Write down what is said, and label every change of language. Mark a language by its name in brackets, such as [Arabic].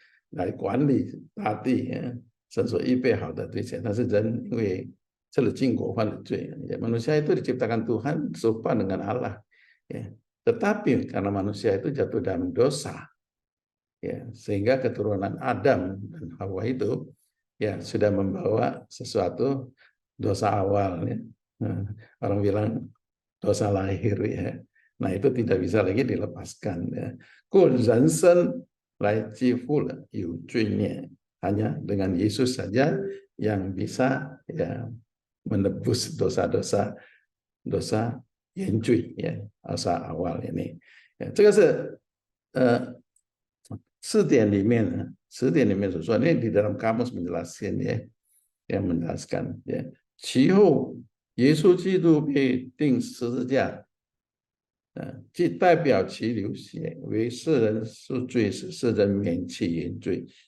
[Chinese] 来管理大地，神所预备好的对象。但是人因为吃了禁果犯了罪， [Indonesian] manusia itu diciptakan Tuhan serupa dengan Allah, tetapi karena manusia itu jatuh dalam dosa, sehingga keturunan Adam dan Hawa itu sudah membawa sesuatu dosa awal orang bilang dosa lahir ya. Nah itu tidak bisa lagi dilepaskan ya. [Chinese] 故人生来几乎了有罪孽 [Indonesian] hanya dengan Yesus saja yang bisa menebus dosa-dosa dosa [Chinese] 原罪 [Indonesian] dosa awal ini [Chinese] 这个是4点里面所说， [Indonesian] ini di dalam kamus menjelaskan ya, yang menjelaskan ya. [Chinese] 其后耶稣基督被钉十字架，既代表其流血为世人赎罪，使世人免其原罪.